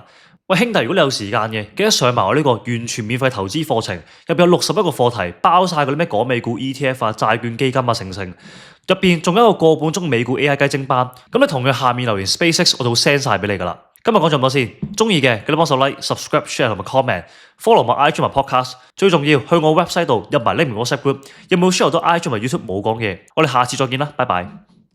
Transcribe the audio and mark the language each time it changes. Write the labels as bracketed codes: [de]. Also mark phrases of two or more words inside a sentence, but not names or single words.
[yue] 喂兄弟，如果你有時間嘅，記得上埋我呢個完全免費投資課程，入邊有61個課題，包晒嗰啲咩港美股 ETF 啊、債券基金啊成，入邊仲有一個半鐘美股 AI 雞精班。咁你同佢下面留言 SpaceX， 我就會 send 晒俾你噶啦。今日講咗咁多先，中意嘅記得幫手 [en] like、subscribe、share [yue] 同埋 comment，follow 埋 IG 同埋 podcast。最重要去我 website 度入埋匿名 WhatsApp group，有冇 share 到 IG 同埋 YouTube 冇講嘅嘢？我哋下次再見啦，拜拜。